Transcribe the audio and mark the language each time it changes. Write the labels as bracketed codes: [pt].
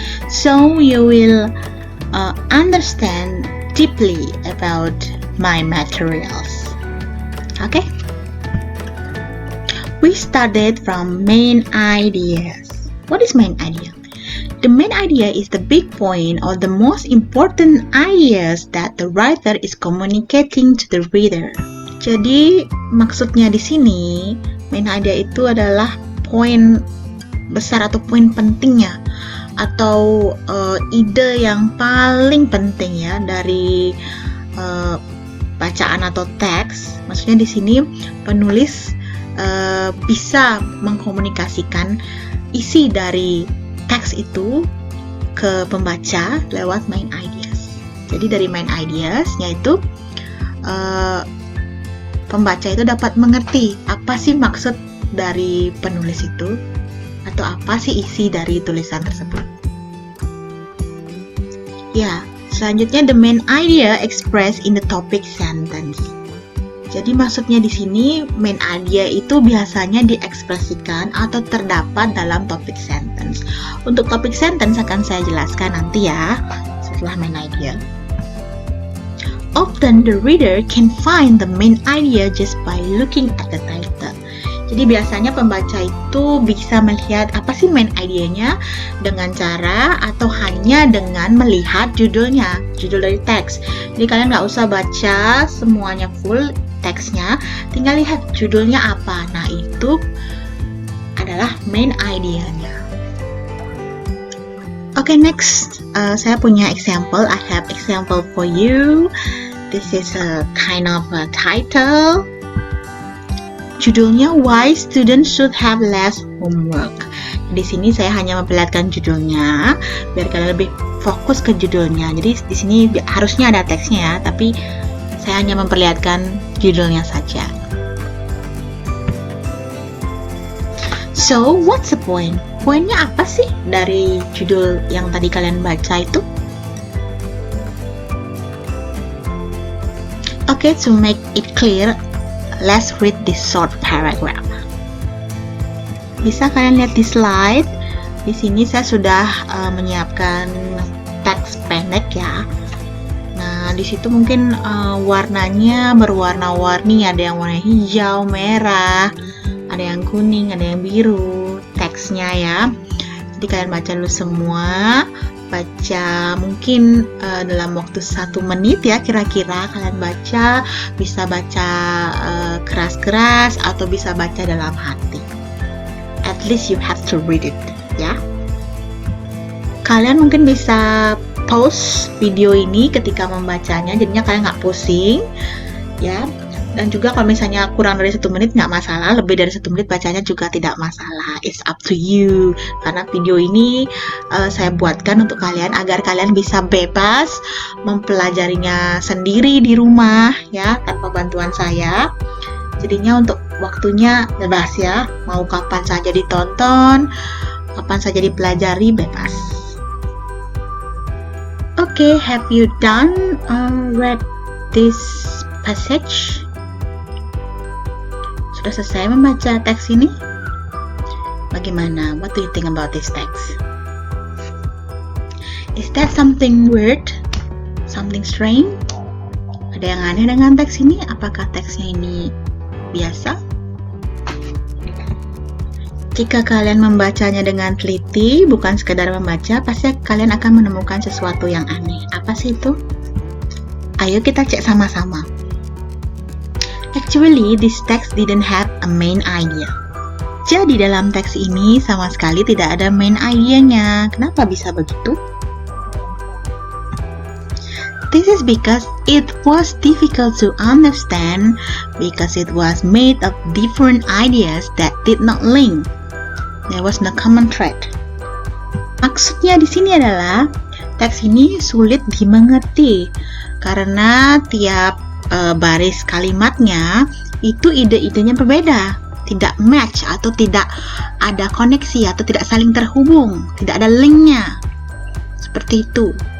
[en] So you will understand deeply about my materials. Okay? We started from main ideas. What is main idea? The main idea is the big point or the most important ideas that the writer is communicating to the reader. [id] Jadi maksudnya di sini main idea itu adalah poin besar atau poin pentingnya atau ide yang paling penting ya dari bacaan atau teks. Maksudnya di sini penulis bisa mengkomunikasikan isi dari teks itu ke pembaca lewat main ideas. Jadi dari main ideas yaitu pembaca itu dapat mengerti apa sih maksud dari penulis itu atau apa sih isi dari tulisan tersebut. Ya, selanjutnya [en] the main idea expressed in the topic sentence. [id] Jadi maksudnya di sini main idea itu biasanya diekspresikan atau terdapat dalam topic sentence. Untuk topic sentence akan saya jelaskan nanti ya setelah main idea. [en] Often the reader can find the main idea just by looking at the title. [id] Jadi biasanya pembaca itu bisa melihat apa sih main idenya dengan cara atau hanya dengan melihat judulnya, judul dari teks. Jadi kalian nggak usah baca semuanya full teksnya, tinggal lihat judulnya apa. Nah itu adalah main idenya. [en] Okay, next [id] saya punya [en] example. I have example for you. This is a kind of a title. [id] Judulnya [en] Why Students Should Have Less Homework. [id] Di sini saya hanya memperlihatkan judulnya biar kalian lebih fokus ke judulnya. Jadi di sini harusnya ada teksnya ya, tapi saya hanya memperlihatkan judulnya saja. [en] So, what's the point? [id] Poinnya apa sih dari judul yang tadi kalian baca itu? [en] Okay, to make it clear, let's read this short paragraph. [id] Bisa kalian lihat di slide. Di sini saya sudah menyiapkan teks pendek ya. Nah, di situ mungkin warnanya berwarna-warni, ada yang warna hijau, merah, ada yang kuning, ada yang biru, teksnya ya. Jadi kalian baca dulu semua. Baca mungkin dalam waktu 1 menit ya kira-kira kalian baca, bisa baca keras-keras atau bisa baca dalam hati. [en] At least you have to read it ya. [id] Kalian mungkin bisa pause video ini ketika membacanya, jadinya kalian nggak pusing ya. Dan juga kalau misalnya kurang dari 1 menit nggak masalah, lebih dari 1 menit bacanya juga tidak masalah. [en] It's up to you. [id] Karena video ini saya buatkan untuk kalian agar kalian bisa bebas mempelajarinya sendiri di rumah ya, tanpa bantuan saya. Jadinya untuk waktunya bebas ya, mau kapan saja ditonton, kapan saja dipelajari, bebas. [en] Okay, have you done read this passage? [id] Sudah selesai membaca teks ini? Bagaimana? [en] What do you think about this text? Is that something weird? Something strange? [id] Ada yang aneh dengan teks ini? Apakah teksnya ini biasa? Jika kalian membacanya dengan teliti, bukan sekadar membaca, pasti kalian akan menemukan sesuatu yang aneh. Apa sih itu? Ayo kita cek sama-sama. [en] Actually, this text didn't have a main idea. [id] Jadi dalam teks ini sama sekali tidak ada main idea-nya. Kenapa bisa begitu? [en] This is because it was difficult to understand because it was made of different ideas that did not link. There was no common thread. [id] Maksudnya di sini adalah teks ini sulit dimengerti karena tiap baris kalimatnya itu ide-idenya berbeda, tidak match atau tidak ada koneksi atau tidak saling terhubung, tidak ada linknya. Seperti itu.